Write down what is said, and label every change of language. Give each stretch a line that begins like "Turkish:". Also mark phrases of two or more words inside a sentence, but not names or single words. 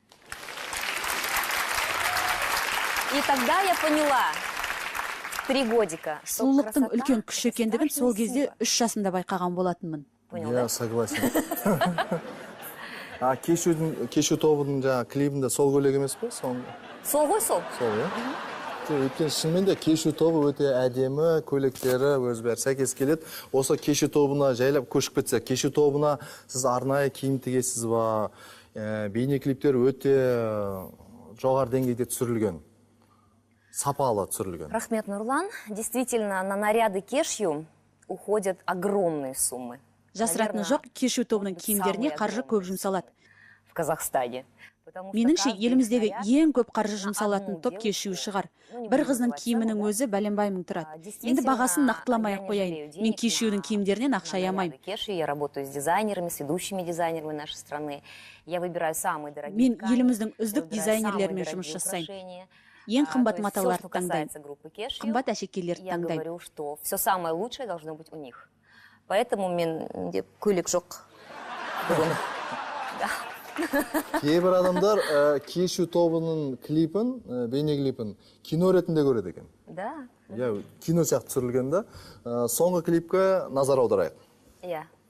Russian: И тогда я поняла, 3 годика.
Kazakh: Сұлулықтың үлкен күш екендігін сол кезде 3 жасымда байқаған болатынмын.
Russian: Я согласен.
Kazakh: Кешу тобының жаңа клибінде сол көйлек емес пе? Сол ғой сол. Сол, иә? Өйткені шынымен де кешу тобы өте әдемі, көйлектері өз бәрі сәйкес келеді. Осы кешу тобына жайлап көшіп кетсе, кешу тобына сіз арнайы киім тігесіз ба? Бейнеклиптер өте жоғары деңгейде түсірілген. Сапалы түсірілген. Рахмет, Нурлан.
Russian: Действительно, на наряды кешью уходят огромные суммы.
Kazakh: Жасыратыны жоқ, кешу тобының киімдеріне қаржы көп жұмсалады.
Russian: В Казахстане.
Kazakh: Меніңше, еліміздегі ең көп қаржы жұмсалатын топ кешуі шығар. Бір қыздың киімінің өзі бәленбай мың тұрады. Енді бағасын нақтыламай қояйын. Мен кешудің киімдерінен ақша аямаймын.
Russian: Я работаю с дизайнерами, с ведущими дизайнерами нашей страны. Я выбираю самые дорогие.
Kazakh: Мен еліміздің үздік дизайнерлерімен жұмыс жасаймын. Ең қымбат маталарды таңдаймын. Қымбат әшекейлерді
Russian: Я
Kazakh: таңдаймын.
Russian: говорю, что все самое лучшее должно быть у них.
Kazakh: Поэтому мен көйлек жоқ. Кейбір адамдар кешу тобының клипін, бейнеклипін кино ретінде көреді екен. Да. Кино сияқты түсірілген да. Соңғы клипке назар аударайық. Иә.